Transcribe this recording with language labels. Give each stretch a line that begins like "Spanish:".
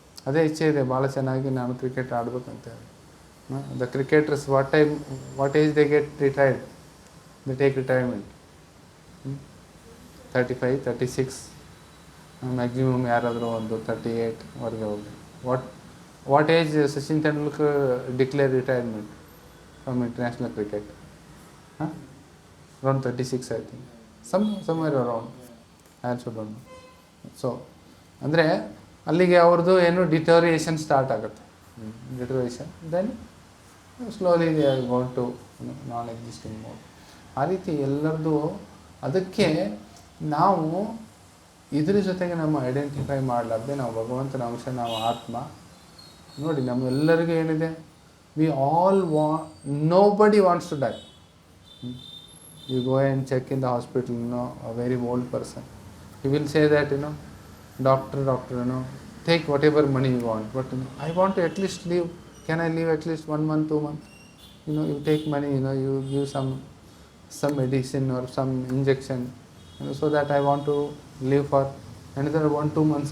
Kannada: ಅದೇ ಇಚ್ಛೆ ಇದೆ, ಭಾಳ ಚೆನ್ನಾಗಿ ನಾನು cricket ಆಡ್ಬೇಕಂತೇಳಿ.
English: the cricketers what age they get retired, they take retirement 35-36,
Kannada: maximum ಯಾರಾದರೂ ಒಂದು 38ವರೆಗೆ ಹೋಗಿ.
English: What age Sachin Tendulkar declare retirement from international cricket? Around 36 I think, somewhere around, I also don't know.
Kannada: So ಅಂದರೆ ಅಲ್ಲಿಗೆ ಅವ್ರದ್ದು ಏನು ಡಿಟೋರಿಯೇಷನ್ ಸ್ಟಾರ್ಟ್ ಆಗುತ್ತೆ, ಡಿಟೋರಿಯೇಷನ್,
English: Then slowly they are gone to non existing mode.
Kannada: ಆ ರೀತಿ ಎಲ್ಲರದ್ದು. ಅದಕ್ಕೆ ನಾವು ಇದ್ರ ಜೊತೆಗೆ ನಮ್ಮ ಐಡೆಂಟಿಫೈ ಮಾಡಲಾರ್ದೆ ನಾವು ಭಗವಂತನ ಅಂಶ, ನಾವು ಆತ್ಮ. ನೋಡಿ, ನಮ್ಮೆಲ್ಲರಿಗೂ ಏನಿದೆ,
English: We all nobody wants to die. You go and check in the hospital, a very old person, he will say that, doctor, take whatever money you want, but I want to at least live. Can I live at least 1 month, 2 months? You take money, you give some medicine or some injection, so that I want to live for another 1-2 months.